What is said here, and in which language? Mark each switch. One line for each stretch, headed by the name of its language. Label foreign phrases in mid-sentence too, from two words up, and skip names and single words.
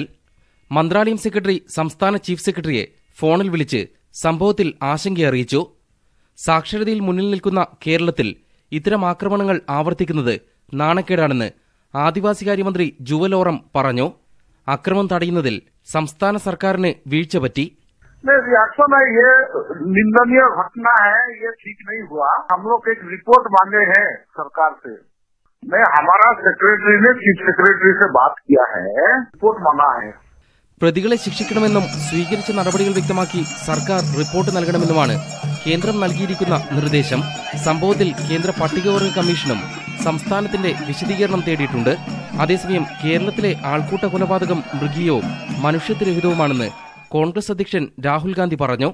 Malayalam: മന്ത്രാലയം സെക്രട്ടറി സംസ്ഥാന
English: chief secretary
Malayalam: ഫോണിൽ വിളിച്ച് സംഭവത്തിൽ ആശങ്കയറിയിച്ചു. സാക്ഷരതയിൽ മുന്നിൽ നിൽക്കുന്ന കേരളത്തിൽ ഇത്തരം ആക്രമണങ്ങൾ ആവർത്തിക്കുന്നത് നാണക്കേടാണെന്ന് ആദിവാസികാര്യമന്ത്രി ജുവൽ ഓറം പറഞ്ഞു. അക്രമം തടയുന്നതിൽ സംസ്ഥാന സർക്കാരിന് വീഴ്ച പറ്റി.
Hindi: रिएक्शन है, ये निंदनीय घटना है, ये ठीक नहीं हुआ. हम लोग एक रिपोर्ट मांगे हैं सरकार से. हमारा सेक्रेटरी ने
English: chief secretary
Hindi: से बात किया है, रिपोर्ट मांगा है.
Malayalam: പ്രതികളെ ശിക്ഷിക്കണമെന്നും സ്വീകരിച്ച നടപടികൾ വ്യക്തമാക്കി സർക്കാർ റിപ്പോർട്ട് നൽകണമെന്നുമാണ് കേന്ദ്രം നൽകിയിരിക്കുന്ന നിർദ്ദേശം. സംഭവത്തിൽ കേന്ദ്ര പട്ടികവർഗ കമ്മീഷനും സംസ്ഥാനത്തിന്റെ വിശദീകരണം തേടിയിട്ടുണ്ട്. അതേസമയം കേരളത്തിലെ ആൾക്കൂട്ട കൊലപാതകം മൃഗീയവും മനുഷ്യത്വരഹിതവുമാണെന്ന് കോൺഗ്രസ് അധ്യക്ഷൻ രാഹുൽ ഗാന്ധി പറഞ്ഞു.